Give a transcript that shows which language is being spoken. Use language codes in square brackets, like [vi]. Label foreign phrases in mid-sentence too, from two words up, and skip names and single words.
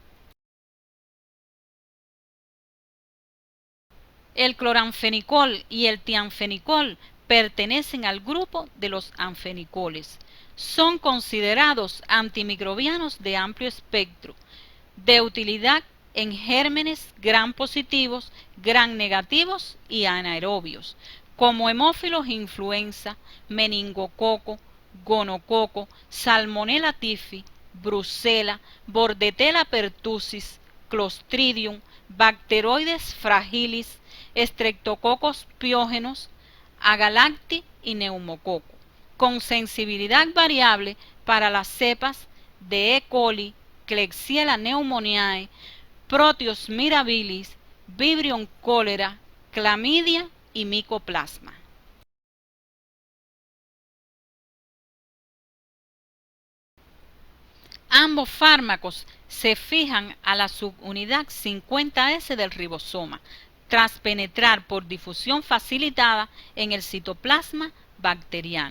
[es] El cloranfenicol y el tianfenicol pertenecen al grupo de los anfenicoles. Son considerados antimicrobianos de amplio espectro, de utilidad en gérmenes gram positivos, gram negativos y anaerobios, como hemófilos influenza, meningococo, gonococo, salmonella typhi, brucela, bordetella pertussis, clostridium, bacteroides fragilis, estreptococos piógenos, agalacti y neumococo, con sensibilidad variable para las cepas de E. coli, Klebsiella pneumoniae, Proteus mirabilis, Vibrio cholera, clamidia y micoplasma. Ambos fármacos se fijan a la subunidad 50S del ribosoma, tras penetrar por difusión facilitada en el citoplasma bacteriano.